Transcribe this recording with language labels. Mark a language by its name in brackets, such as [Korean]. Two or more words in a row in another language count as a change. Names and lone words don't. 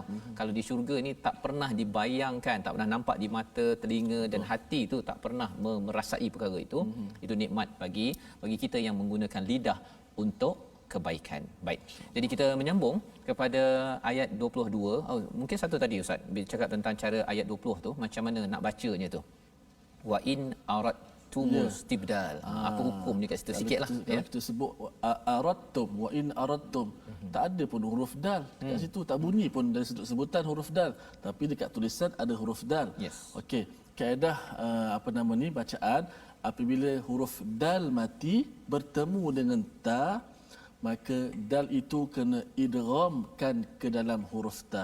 [Malay] Kalau di syurga ni tak pernah dibayangkan, tak pernah nampak di mata, telinga dan hati tu tak pernah merasai perkara itu. Itu nikmat bagi kita yang menggunakan lidah untuk kebaikan. Baik. Jadi kita menyambung kepada ayat 22. Mungkin satu tadi Ustaz bercakap tentang cara ayat 20 tu, macam mana nak bacanya tu. [Arabic] وإن أردتم الاستبدال. [Malay] Apa hukum ni kat situ sikitlah ya. Kita sebut [Arabic] أردتم وإن أردتم. [Malay] Tak ada pun huruf dal kat situ, tak bunyi pun dari sudut sebutan huruf dal, tapi dekat tulisan ada huruf dal. Yes. Okey, kaedah bacaan apabila huruf dal mati bertemu dengan ta, maka dal itu kena idghamkan ke dalam huruf ta.